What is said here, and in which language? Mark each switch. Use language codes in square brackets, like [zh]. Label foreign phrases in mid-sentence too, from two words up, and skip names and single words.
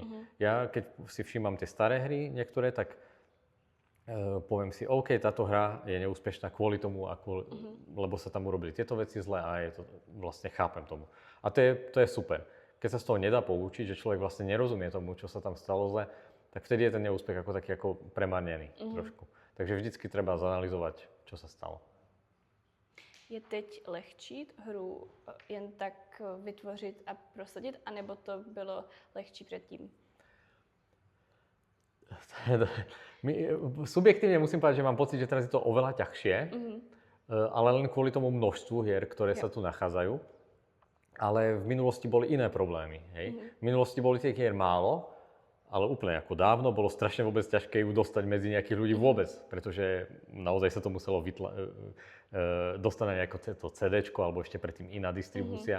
[sk] Ja keď si všímam tie staré hry niektoré, tak poviem si, OK, táto hra je neúspešná kvôli tomu, lebo sa tam urobili tieto veci zle a vlastne chápem tomu. A to je super. Keď sa z toho nedá poučiť, že človek vlastne nerozumie tomu, čo sa tam stalo zle, tak vtedy je ten neúspech ako taký premarnený trošku. Takže vždycky treba zanalyzovať, čo sa stalo. [cs] Je teď lehčí hru jen tak vytvořit a prosadit, anebo to bylo lehčí předtím? [sk] Subjektívne musím povedať, že mám pocit, že teraz je to oveľa ťažšie. ale len kvôli tomu množstvu hier, ktoré sa tu nachádzajú. Ale v minulosti boli iné problémy. Hej? V minulosti boli tých hier málo, ale úplne ako dávno bolo strašne vôbec ťažké ju dostať medzi nejakých ľudí vôbec, pretože naozaj sa to muselo dostať na nejaké to CDčko alebo ešte predtým iná distribúcia.